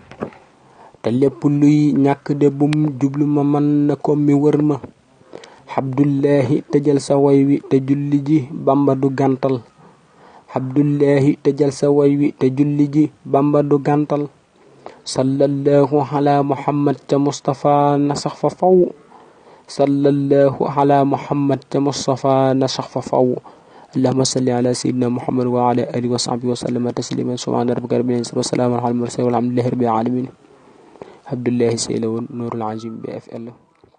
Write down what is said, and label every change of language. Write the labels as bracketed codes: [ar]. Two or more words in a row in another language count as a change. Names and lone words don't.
[wo] te lépp luy ñàkk de bum jublu ma man na ko mi wër ma Abdullahi tëjal sa way wi te julli ji Bamba du gàntal Abdullahi tëjal sa way wi te julli ji Bamba du gàntal [ar] صلى الله على محمد [wo] ca Mustafa na sax fa faw [ar] صلى الله على محمد [wo] ca Mustafa na sax fa faw [ar] اللهم صل على سيدنا محمد وعلى آله وصحبه وسلم تسليما سبحان ربك رب العزة وسلام على المرسلين والحمد لله رب العالمين [wo] Abdullahi Sey la woon Nuurul Azim BFL